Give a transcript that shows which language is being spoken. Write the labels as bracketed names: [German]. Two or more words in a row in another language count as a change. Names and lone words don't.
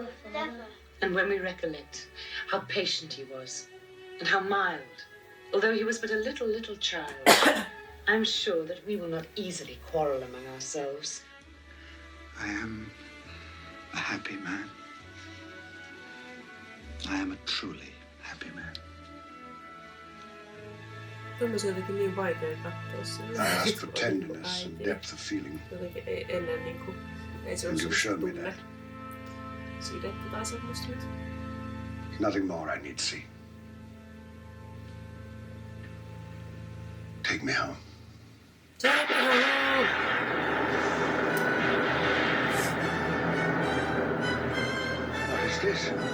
[English] And when we recollect how patient he was, and how mild, although he was but a little child, I'm sure that we will not easily quarrel among ourselves. I am a happy man. I am a truly happy man. [Finnish] Tämmöisiä jotenkin niin vaikea katsoa sille. [English] I ask for tenderness and depth of feeling. [Finnish] Jotenkin ennen niinku, ei se [English] And [Finnish] ole [English] you've shown me [Finnish] tunne [English] that. [Finnish] sidettä tai semmoista nyt. [English] Nothing more I need to see. Take me home. Take me home! What is this?